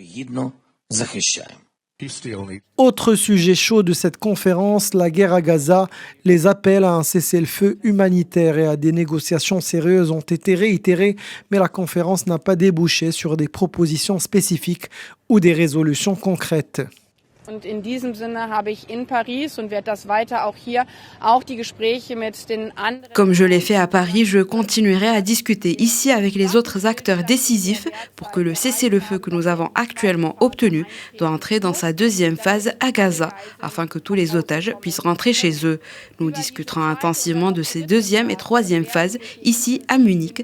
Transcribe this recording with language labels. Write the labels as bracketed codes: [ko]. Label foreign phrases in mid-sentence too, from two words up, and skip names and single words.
[fr] Autre sujet chaud de cette conférence, la guerre à Gaza. Les appels à un cessez-le-feu humanitaire et à des négociations sérieuses ont été réitérés, mais la conférence n'a pas débouché sur des propositions spécifiques ou des résolutions concrètes. [de] Und in diesem Sinne habe ich in Paris und werde das weiter auch hier auch die Gespräche mit den anderen. [fr] Comme je l'ai fait à Paris, je continuerai à discuter ici avec les autres acteurs décisifs pour que le cessez-le-feu que nous avons actuellement obtenu doit entrer dans sa deuxième phase à Gaza afin que tous les otages puissent rentrer chez eux. Nous discuterons intensivement de ces deuxième et troisième phases ici à Munich.